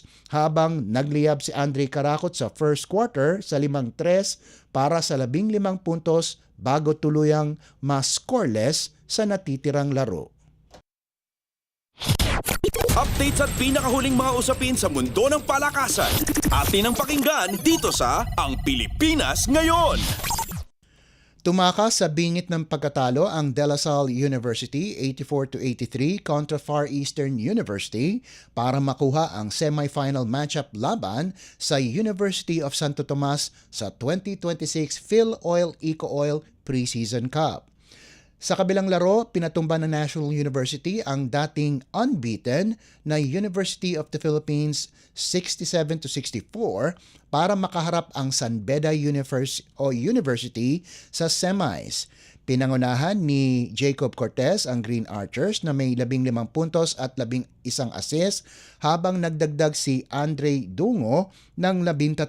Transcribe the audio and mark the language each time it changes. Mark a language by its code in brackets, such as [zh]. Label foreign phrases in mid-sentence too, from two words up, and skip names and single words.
[tl] Habang nagliyab si Andre Karakot sa [en] first quarter [tl] sa 5 tres para sa 15 puntos bago tuluyang ma-scoreless sa natitirang laro. Updates at pinakahuling mga usapin sa mundo ng palakasan. Atin ang pakinggan dito sa Ang Pilipinas Ngayon. Tumakas sa bingit ng pagkatalo ang De La Salle University 84-83 kontra Far Eastern University para makuha ang [en] semifinal matchup [tl] laban sa University of Santo Tomas sa 2026 Phil Oil Eco Oil Preseason Cup. Sa kabilang laro, pinatumba ng National University ang dating unbeaten na University of the Philippines 67-64 para makaharap ang San Beda University sa semis. Pinangunahan ni Jacob Cortez ang Green Archers na may 15 puntos at 11 assists habang nagdagdag si Andre Dungo ng 13.